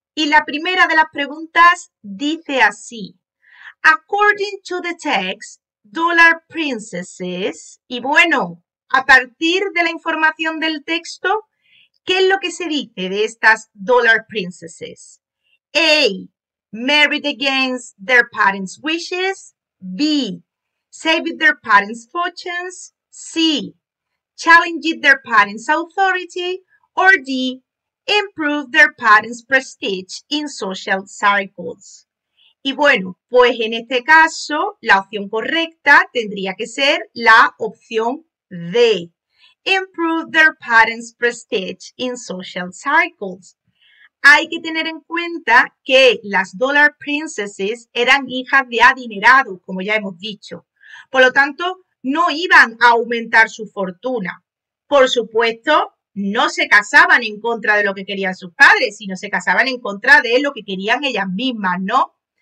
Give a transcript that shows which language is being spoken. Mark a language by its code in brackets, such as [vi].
[es] Y la primera de las preguntas dice así: [en] According to the text, [es] Dollar Princesses, y bueno, a partir de la información del texto, ¿qué es lo que se dice de estas Dollar Princesses? [en] A. Married against their parents' wishes. B. Saved their parents' fortunes. C. Challenged their parents' authority. Or D. Improved their parents' prestige in social circles. [es] Y bueno, pues en este caso, la opción correcta tendría que ser la opción D. [en] Improve their parents' prestige in social circles. [es] Hay que tener en cuenta que las Dollar Princesses eran hijas de adinerados, como ya hemos dicho. Por lo tanto, no iban a aumentar su fortuna. Por supuesto, no se casaban en contra de lo que querían sus padres, sino se casaban en contra de lo que querían ellas mismas, ¿no?